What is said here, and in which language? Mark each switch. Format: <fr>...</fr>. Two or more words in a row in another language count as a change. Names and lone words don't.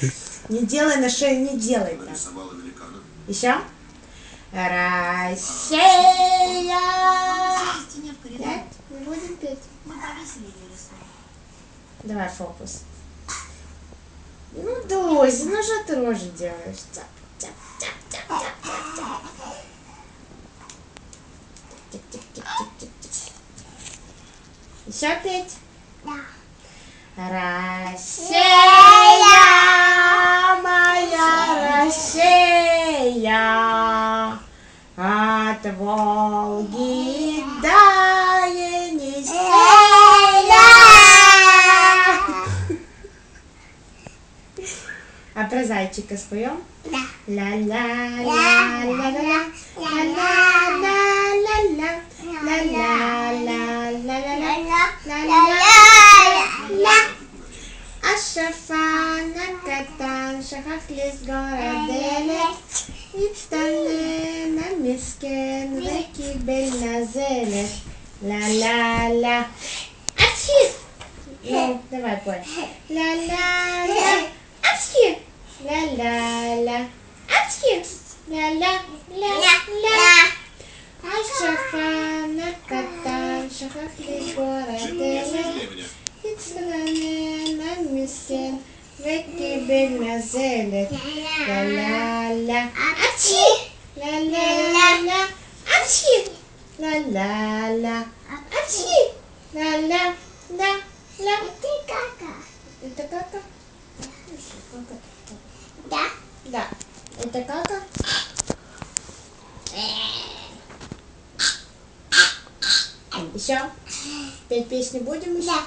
<ru>Не делай на шею, не делай так. Еще? Россия. Нет, не будем петь. Мы повесили ее рисунок. Давай фокус. Ну, Дусь, ну что ты рожи делаешь? Тяп, тяп, тяп, тяп, тяп, тяп, тяп. Тик, тик, тик, тик, тик, тик. Еще петь? Да. Россия, моя Россия, от Волги до Енисея. А про зайчика споем? Да. Ла-ла-ла-ла-ла-ла, ла-ла-ла-ла-ла, ла-ла-ла-ла-ла-ла-ла.</ru> <he>השפן הקטן שכח לסגור את הדלת, הצטנן המסכן וקיבל נזלת.</he> <ru>Ла-ла-ла. Апчхи! Ну, давай пой. Ла-ла-ла. Апчхи! Ла-ла-ла. Апчхи! Ла-ла-ла-ла.</ru> <he>השפן הקטן שכח לסגור את הדלת, הצטנן המסכן וקיבל נזלת.</he> <ru>Ла-ла-ла. Апчхи! Ла-ла-ла. Апчхи! Ла-ла-ла. Апчхи! Ла-ла-ла-ла. Ты кака? Это кака? Да. Да. Это кака? Еще? Петь песню будем еще? Да.</ru>